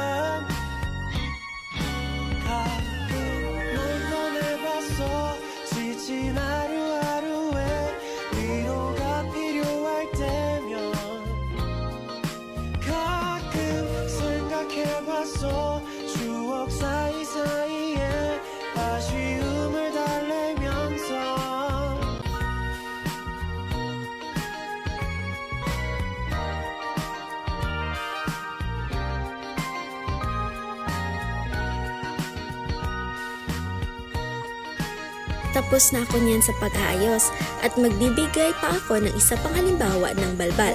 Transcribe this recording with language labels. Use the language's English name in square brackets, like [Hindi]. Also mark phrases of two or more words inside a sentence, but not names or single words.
[Korean] 가끔 널 꺼내봤어 지친 하루하루에 위로가 필요할 때면 생각해봤어 추억 사이사이에 아쉬움을 달래면서 [Filipino] Tapos na ako niyan sa pag-aayos at magbibigay pa ako ng isa pang halimbawa ng balbal.